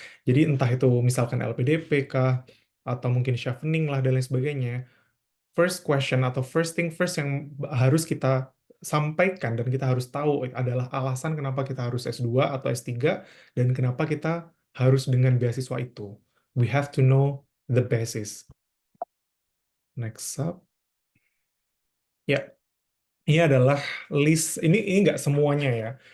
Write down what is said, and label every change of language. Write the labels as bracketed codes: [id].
[id] Jadi entah itu misalkan LPDP kah, atau mungkin chevening lah dan lain sebagainya. [en] First question [id] atau [en] first thing first [id] yang harus kita sampaikan dan kita harus tahu adalah alasan kenapa kita harus S2 atau S3 dan kenapa kita harus dengan beasiswa itu. [en] We have to know the basis. Next up. [id] Ya, ini adalah list, ini nggak semuanya ya.